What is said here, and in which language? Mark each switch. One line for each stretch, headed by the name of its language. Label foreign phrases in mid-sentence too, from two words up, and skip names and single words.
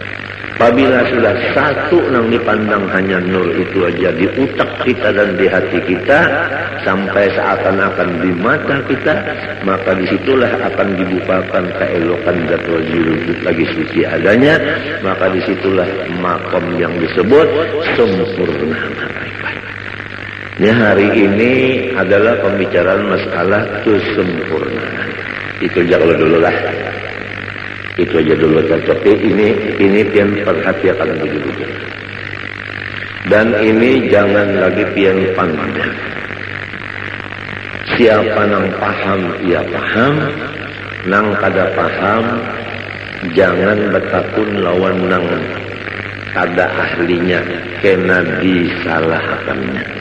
Indonesian: Apabila sudah satu yang dipandang hanya nur itu aja di utak kita dan di hati kita, sampai seakan-akan di mata kita, maka disitulah akan dibukakan keelokan zat wujud lagi suci adanya, maka disitulah makom yang disebut sempurna ma'rifat. Ini hari ini adalah pembicaraan masalah kesempurnaan. Itu jangan dulu lah. Itu aja dulu tapi ini pian perhatikan begitu. Dan ini jangan lagi pian pandang.
Banjar: Siapa nang paham ia paham, nang kada paham jangan bertakun lawan nang kada ahlinya kena disalahkannya.